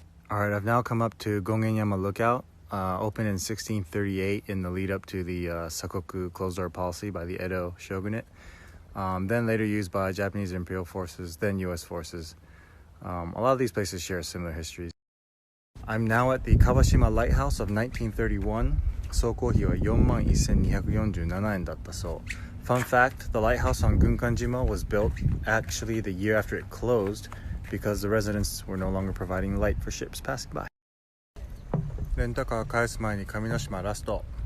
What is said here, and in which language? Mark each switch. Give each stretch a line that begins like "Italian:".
English: Alright, I've now come up to Gongenyama Lookout, opened in 1638 in the lead up to the Sakoku closed door policy by the Edo shogunate. Then later used by Japanese imperial forces, then US forces. A lot of these places share similar histories. I'm now at the Kawashima Lighthouse of 1931.
Japanese: 総工費は 41,247 円だったそう。
English: Fun fact, the lighthouse on Gunkanjima was built actually the year after it closed because the residents were no longer providing light for ships passing by.
Japanese: レンタカー返す前に上之島ラスト。